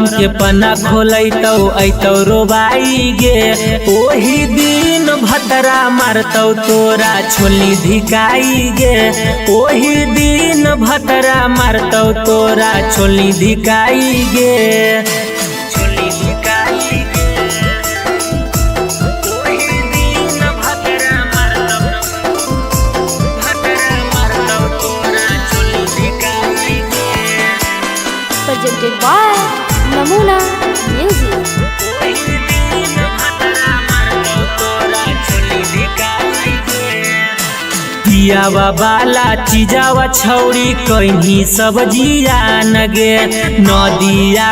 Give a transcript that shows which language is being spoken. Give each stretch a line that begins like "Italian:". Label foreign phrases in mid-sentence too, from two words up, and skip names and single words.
Maithili: के पन्ना खोलैतौ ऐतौ रोवाई गे ओही दिन भतरा मारतौ तोरा छोली धिकाई गे ओही दिन भतरा मारतौ तोरा छोली धिकाई गे छोली धिकाई गे ओही दिन भतरा मारतौ तोरा छोली धिकाई गे
English: presented by Namuna Music.
Maithili: पियावा बाला चीजावा छौरी कहीं सब्जिया नगे नदिया